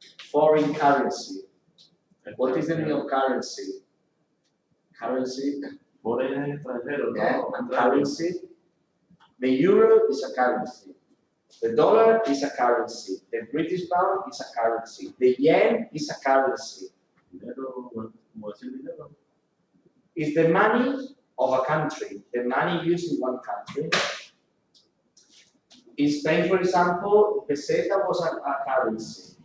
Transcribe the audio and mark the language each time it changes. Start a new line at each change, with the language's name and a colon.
English: Foreign currency. What is the meaning of currency? Currency.
Spanish: Foreign extranjero,
English: Yeah, no, and currency. The euro is a currency. The dollar is a currency. The British pound is a currency. The yen is a currency.
Spanish: Dinero, como decir dinero.
English: It's the money of a country. The money used in one country. In Spain, for example, peseta was a currency.